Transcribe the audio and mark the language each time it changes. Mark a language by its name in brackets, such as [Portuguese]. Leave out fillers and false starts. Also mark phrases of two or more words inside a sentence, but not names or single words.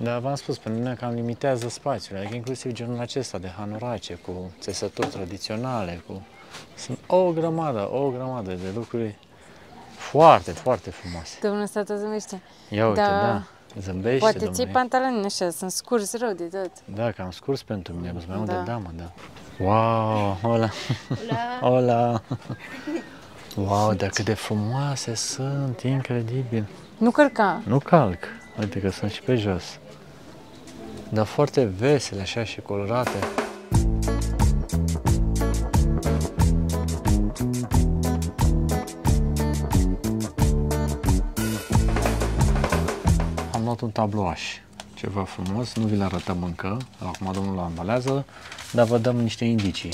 [Romanian] Da, v-am spus, pentru mine cam limitează spațiul, adică inclusiv genul acesta de hanorace cu țesături tradiționale, sunt o grămadă de lucruri foarte, foarte frumoase. Domnul ăsta tot zâmbește. Ia uite, da, zâmbește, poate domnule. ți-ai pantaloni așa, sunt scurs rău de tot. Da, cam scurs pentru mine, mai mult de damă, da. [Spanish] Wow, hola! Hola! [Romanian] Wow, dar cât de frumoase sunt, incredibil! Nu călca! Nu calc, uite că sunt și pe jos. Dar foarte vesele, așa, și colorate. Am luat un tablouaș, ceva frumos, nu vi l arătăm încă, acum domnul l ambalează, dar vă dăm niște indicii.